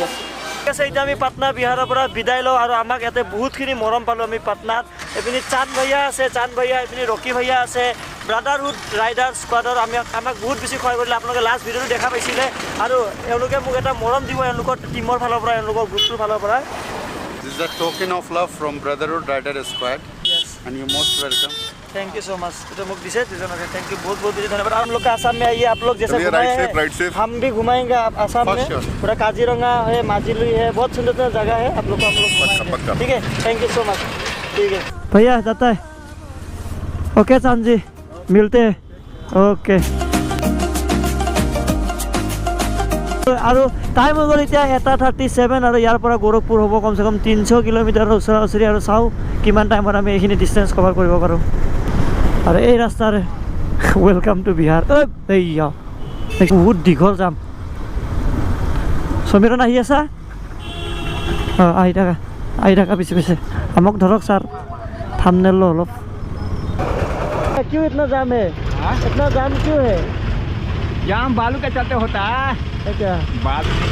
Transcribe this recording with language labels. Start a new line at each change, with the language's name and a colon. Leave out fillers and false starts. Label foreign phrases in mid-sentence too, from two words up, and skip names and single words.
Assamese: ঠিক আছে, এতিয়া আমি পাটনা বিহাৰৰ পৰা বিদায় লওঁ। আৰু আমাক ইয়াতে বহুতখিনি মৰম পালোঁ আমি পাটনাত। এইপিনি চান্দ ভাইয়া আছে, চান্দ ভাইয়া, এইপিনি ৰকি ভাইয়া আছে, ব্ৰাদাৰহুড ৰাইডাৰ স্কোৱাডৰ আমাক বহুত বেছি সহায় কৰিলে। আপোনালোকে লাষ্ট ভিডিঅ'টো দেখা পাইছিলে। আৰু এওঁলোকে মোক এটা মৰম দিব, এওঁলোকৰ টীমৰ ফালৰ পৰা, এওঁলোকৰ গ্ৰুপটোৰ ফালৰ পৰা।
English: This is a token of love from Brotherhood Rider Squad. Yes. And you're most welcome. thank you so much.
Hindi: तो मुझे दिसे
English: thank you,
Hindi: बहुत बहुत धन्यवाद। हम लोग का आसाम में आइए, आप लोग जैसे घुमाए हैं हम भी घुमाएंगे आसाम में। पूरा काजीरंगा है, माजिली है, बहुत सुंदर सुंदर जगह है, आप लोग को हम लोग घुमाएंगे। ठीक है,
English: thank you so much.
Hindi: ठीक है भैया, जाता है। ओके चांद जी, मिलते हैं। ओके।
Assamese: আৰু টাইম হৈ গ'ল এতিয়া 1:37। আৰু ইয়াৰ পৰা গোৰখপুৰ হ'ব কমচে কম 300 কিলোমিটাৰৰ ওচৰা ওচৰি। আৰু চাওঁ কিমান টাইমত আমি এইখিনি ডিষ্টেঞ্চ কভাৰ কৰিব পাৰোঁ। আৰু এই ৰাস্তাৰ
English: welcome to Bihar.
Assamese: এইয়া বহুত দীঘল যাম। সমীৰণ আহি আছা? অঁ, আহি থাকা পিছে পিছে। আমাক ধৰক ছাৰ, থাম্বনেল लो অলপ।
Hindi: क्यों इतना जाम है? इतना जाम क्यों है? जाम बालू के चलते होता है क्या बालू।